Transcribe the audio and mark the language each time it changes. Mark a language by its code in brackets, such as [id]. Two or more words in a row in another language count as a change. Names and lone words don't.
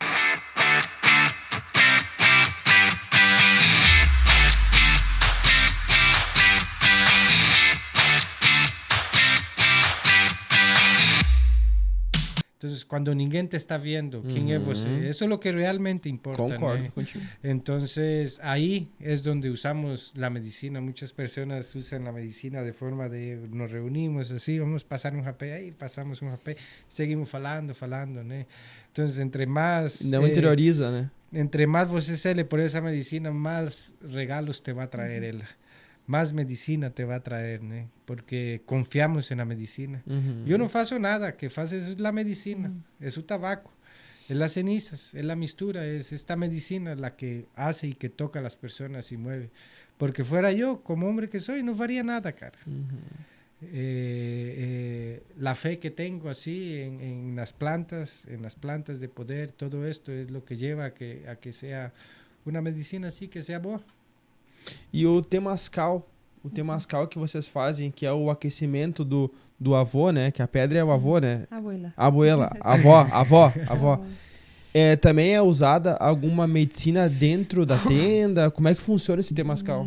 [es] Entonces, cuando ninguém te está viendo, ¿quién es você? Eso es lo que realmente importa. [pt] Concordo contigo. [es] Entonces, ahí es donde usamos la medicina. Muchas personas usan la medicina de forma de nos reunimos así, vamos a pasar un rapé, ahí pasamos un rapé, seguimos falando, ¿no? Entonces, entre más... [pt] Não interioriza, né? [es] Entre más você sale por esa medicina, más regalos te va a traer ella. Más medicina te va a traer, ¿no? Porque confiamos en la medicina. Yo no faço nada, que faço es la medicina, es su tabaco, es las cenizas, es la mistura, es esta medicina la que hace y que toca a las personas y mueve. Porque fuera yo, como hombre que soy, no haría nada, cara. La fe que tengo así en las plantas de poder, todo esto es lo que lleva a que sea una medicina así, que sea boa. [pt] E o temascal que vocês fazem, que é o aquecimento do avô, né? Que a pedra é o avô, né? [es] Abuela. [pt] Avó. Também é usada alguma medicina dentro da tenda? Como é que funciona esse temascal?